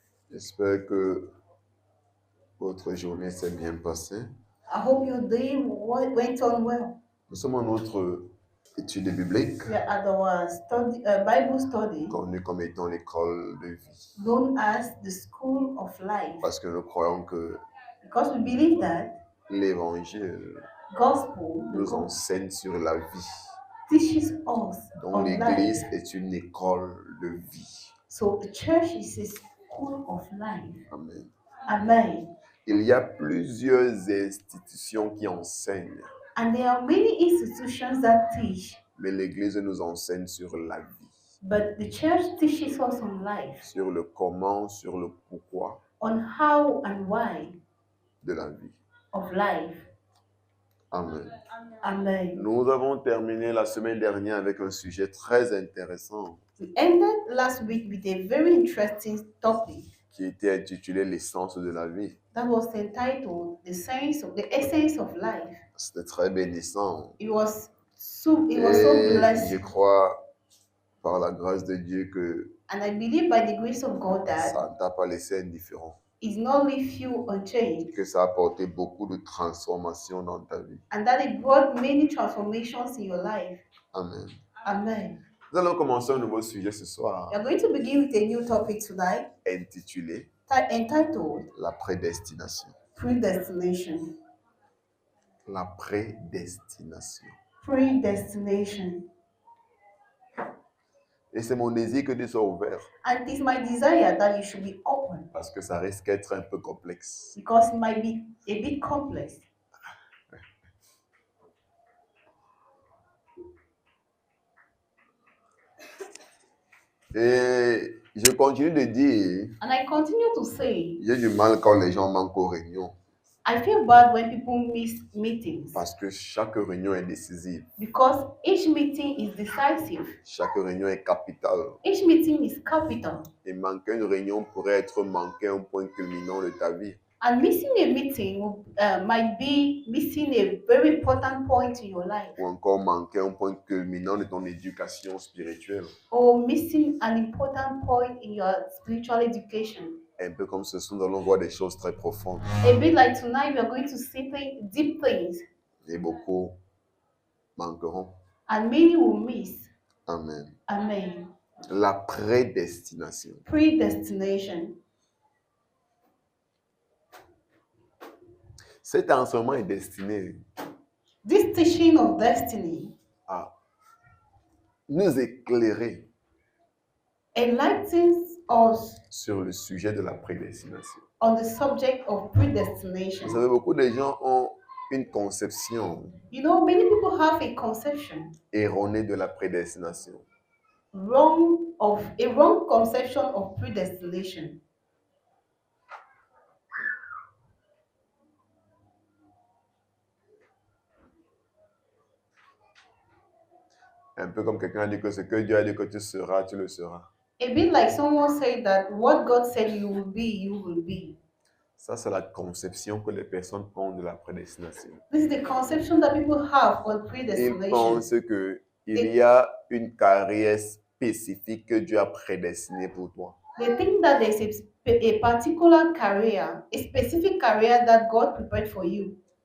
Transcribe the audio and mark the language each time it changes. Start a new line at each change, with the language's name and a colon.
French: J'espère que votre journée s'est bien passée.
English: I hope your day went on well.
French: Nous sommes en notre étude biblique,
English: We are at our Bible study,
French: connue comme étant l'école de vie.
English: known as the School of Life,
French: Parce que nous croyons que
English: because we believe that
French: l'évangile
English: gospel, the
French: nous
English: gospel,
French: enseigne sur la vie.
English: teaches us
French: Donc
English: on
French: l'église
English: life.
French: est une école de vie.
English: So the church is a school of life.
French: Amen.
English: Amen.
French: Il y a plusieurs institutions qui enseignent,
English: And there are many institutions that teach,
French: mais l'église nous enseigne sur la vie,
English: but the church teaches us on life,
French: sur le comment, sur le pourquoi
English: on how and why
French: de la vie.
English: of life.
French: Amen.
English: Amen.
French: Nous avons terminé la semaine dernière avec un sujet très intéressant
English: We ended last week with a very interesting topic
French: qui était intitulé l'essence de la vie.
English: that was entitled the essence of life.
French: C'était très bénissant.
English: It was so
French: Et je
English: blessed.
French: crois, par la grâce de Dieu, que
English: And I believe by the grace of God that
French: ça ne t'a pas laissé indifférent.
English: it's not leave you unchanged,
French: Que ça a apporté beaucoup de transformations dans ta vie.
English: and that it brought many transformations in your life.
French: Amen.
English: Amen.
French: Nous allons commencer un nouveau sujet ce
English: We
French: soir,
English: are going to begin with a new topic tonight
French: intitulé
English: entitled
French: la prédestination.
English: Predestination.
French: La prédestination.
English: Predestination.
French: Et c'est mon désir que Dieu soit ouvert,
English: And it is my desire that you should be open,
French: parce que ça risque d'être un peu complexe.
English: because it might be a bit complex.
French: Et je continue de dire,
English: And I continue to say,
French: j'ai du mal quand les gens manquent aux réunions,
English: I feel bad when people miss meetings,
French: parce que chaque réunion est décisive,
English: because each meeting is decisive.
French: chaque réunion est capitale.
English: Each meeting is capital.
French: Et manquer une réunion pourrait être manquer un point culminant de ta vie.
English: And missing a meeting might be missing a very important point in your life,
French: Ou encore manquer un point culminant de ton éducation spirituelle.
English: or missing an important point in your spiritual education.
French: Un peu comme ce soir, nous allons voir des choses très profondes.
English: A bit like tonight, we are going to see deep things,
French: Et beaucoup manqueront.
English: and many will miss.
French: Amen.
English: Amen.
French: La prédestination.
English: Predestination.
French: Cet enseignement est destiné
English: This teaching of destiny
French: à nous éclairer
English: enlightens us
French: sur le sujet de la prédestination.
English: on the subject of predestination.
French: Vous savez, beaucoup de gens ont une conception
English: You know, many people have a conception,
French: erronée de la prédestination.
English: a wrong conception of predestination.
French: Un peu comme quelqu'un a dit que ce que Dieu a dit que tu seras, tu le seras.
English: A bit like someone said that what God said you will be, you will be.
French: Ça, c'est la conception que les personnes ont de la prédestination.
English: This is the conception that people have on
French: Ils
English: predestination.
French: pensent qu'il y a une carrière spécifique que Dieu a prédestinée pour toi.
English: They think that there's a particular career, a specific career that God prepared for you.